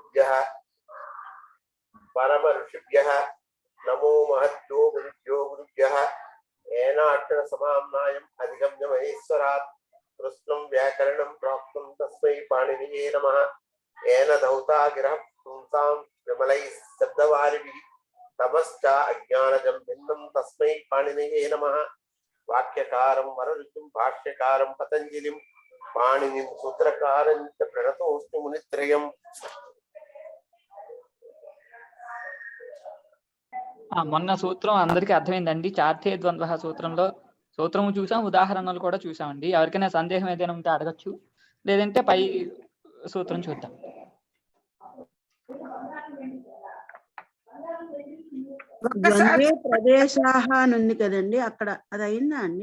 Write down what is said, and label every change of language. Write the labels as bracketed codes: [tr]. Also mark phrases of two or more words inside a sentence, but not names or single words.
[sa] परम ऋषिभ्यः नमो महद्यो गुरुभ्यो गुरुभ्यः येनाक्षर समाम्नायम् अधिगम्य महेश्वरात् कृष्णं व्याकरणं प्राप्तं तस्मै पाणिनिये नमः येन धौता गिरः पुंसां विमलैः शब्दवारिभिः तमश्च अज्ञानजं भिन्नं तस्मै पाणिनिये नमः वाक्यकारं वररुचिं भाष्यकारं पतञ्जलिं पाणिनिं सूत्रकारं च प्रणतोऽस्मि मुनित्रयम्। [te] మొన్న సూత్రం అందరికీ అర్థమైందండి. [sa] చార్థే ద్వంద్వ [te] సూత్రంలో సూత్రము చూసాం, ఉదాహరణలు కూడా చూసామండి. ఎవరికైనా సందేహం ఏదైనా ఉంటే అడగచ్చు, లేదంటే పై సూత్రం చూద్దాం. [sa] ద్వంద్వే ప్రదేశాః [te] అని ఉంది కదండి, అక్కడ అది అయిందా అండి?